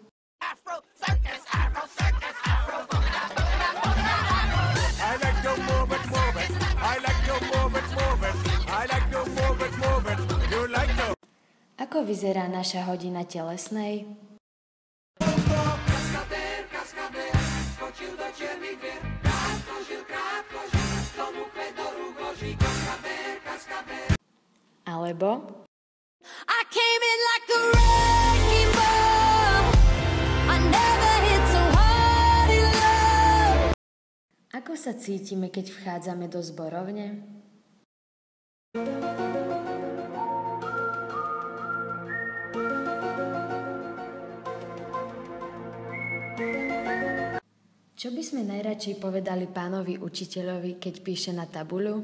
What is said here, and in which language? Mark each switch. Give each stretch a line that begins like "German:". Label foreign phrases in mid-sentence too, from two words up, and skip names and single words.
Slovak: Ako vyzerá naša hodina telesnej? Alebo
English: I came in like a wrecking ball. I never hit so hard in love.
Slovak: ako sa cítime, keď vchádzame do zborovne? Čo by sme najradšej povedali pánovi učiteľovi, keď píše na tabuľu?